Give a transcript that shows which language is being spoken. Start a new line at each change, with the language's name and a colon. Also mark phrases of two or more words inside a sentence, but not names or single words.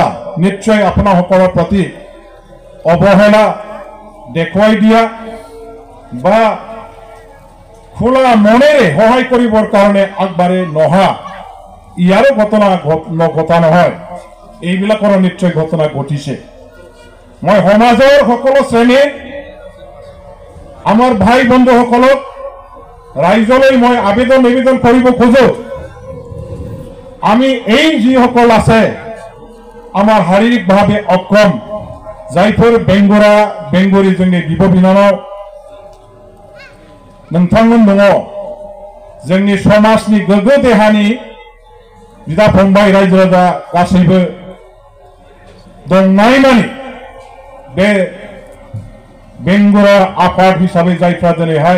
Assamese: নিশ্চয় আপোনাসকলৰ প্ৰতি অৱহেলা দেখুৱাই দিয়া বা খোলা মনেৰে সহায় কৰিবৰ কাৰণে আগবাঢ়ে নহা ইয়াৰো ঘটনা নঘটা নহয় এইবিলাকৰ নিশ্চয় ঘটনা ঘটিছে মই সমাজৰ সকলো শ্ৰেণীৰ আমাৰ ভাই বন্ধুসকলক ৰাইজলৈ মই নিবেদন কৰিব খোজো আমি এই যিসকল আছে আমাৰ শাৰীৰিকভাৱে অক্ষম
Bodo: जायफोर बेंगुरा बेंगुरी जोंनि बिब' बिनानाव नोंथांमोन दङ जोंनि समाजनि गोग्गो देहानि बिदा फंबाय रायजो राजा गासैबो दंनायमानि बे बेंगुरा आफाद हिसाबै जायफ्रा दिनैहाय